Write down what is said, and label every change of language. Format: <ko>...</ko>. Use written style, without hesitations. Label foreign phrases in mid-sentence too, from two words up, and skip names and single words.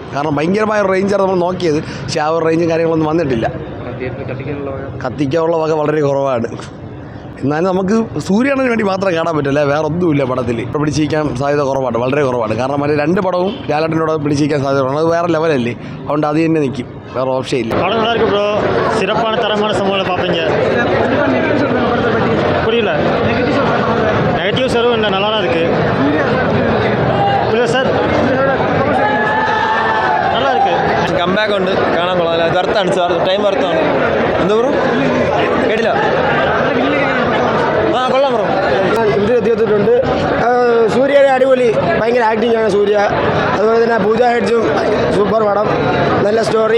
<ml>കാരണം ഭയങ്കരമായ ഒരു റേഞ്ചാണ് നമ്മൾ നോക്കിയത്. പക്ഷേ ആ ഒരു റേഞ്ചും കാര്യങ്ങളൊന്നും വന്നിട്ടില്ല. കത്തിക്കാനുള്ള വക വളരെ കുറവാണ്. എന്നാലും നമുക്ക് സൂര്യണ്ണന് വേണ്ടി മാത്രം കാണാൻ പറ്റില്ല, വേറെ ഒന്നുമില്ല പടത്തിൽ. ഇപ്പോൾ പിടിച്ചിരിക്കാൻ സാധ്യത കുറവാണ്, വളരെ കുറവാണ്. കാരണം മറ്റേ രണ്ട് പടവും ലാലേട്ടനോട് പിടിച്ചിരിക്കാൻ സാധ്യത കുറവാണ്. അത് വേറെ ലെവലല്ലേ, അതുകൊണ്ട് അത് തന്നെ നിൽക്കും, വേറെ ഓപ്ഷൻ ഇല്ല.</ml> <ta>படம் நல்லா இருக்கு ப்ரோ. சிறப்பான தரமான சம்பவங்களை பார்ப்பீங்க. புரியல, நெகட்டிவ்ஸ் எதுவும் இல்லை, நல்லா தான் இருக்கு. புரியல சார், நல்லா இருக்கு.</ta> <ml>കംബാക്ക് ഉണ്ട്, കാണാൻ കൊള്ളാം. വെർത്താണ് സാർ, ടൈം വെർത്താണ്. എന്താ ബ്രോ കേട്ടില്ല? ആ കൊള്ളാം ബ്രോ. ഇത് എത്തിയിട്ടുണ്ട്. സൂര്യയുടെ അടിപൊളി, ഭയങ്കര ആക്ടിങ് ആണ് സൂര്യ. അതുപോലെ തന്നെ പൂജ ഹെഡ്സും സൂപ്പർ പടം, നല്ല സ്റ്റോറി.</ml>